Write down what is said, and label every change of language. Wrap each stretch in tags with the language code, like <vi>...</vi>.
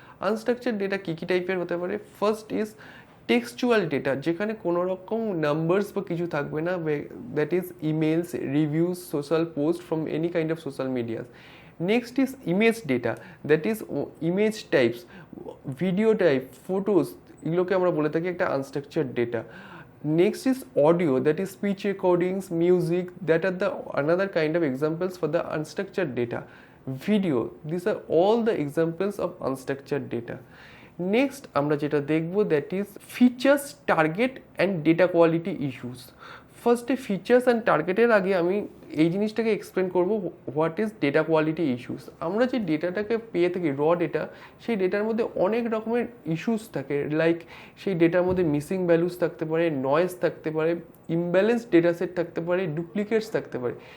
<bn>Unstructured data কী কী টাইপের হতে পারে?</bn> <en>first is textual data,</en> <bn>যেখানে কোনো রকম নাম্বারস বা কিছু থাকবে না,</bn> <en>That is emails, reviews, social post from any kind of social medias. Next is image data, that is image types, video type, photos,</en> <bn>এগুলোকে আমরা বলে থাকি একটা</bn> <en>Unstructured data. Next is audio, that is speech recordings, music, that are the another kind of examples for the unstructured data. Video, these are all the examples of unstructured data. Next</en> <bn>আমরা যেটা দেখব,</bn> <en>that is features, target and data quality issues.</en> <bn>ফার্স্টে features and টার্গেটের আগে আমি এই জিনিসটাকে explain করবো,</bn> <en>What is data quality issues.</en> <bn>আমরা যে ডেটাটাকে পেয়ে থাকি র ডেটা, সেই ডেটার মধ্যে অনেক রকমের ইস্যুস থাকে। লাইক সেই ডেটার মধ্যে মিসিং ভ্যালুস থাকতে পারে, নয়েজ থাকতে পারে, ইমব্যালেন্স ডেটা সেট থাকতে পারে, ডুপ্লিকেটস থাকতে পারে।</bn>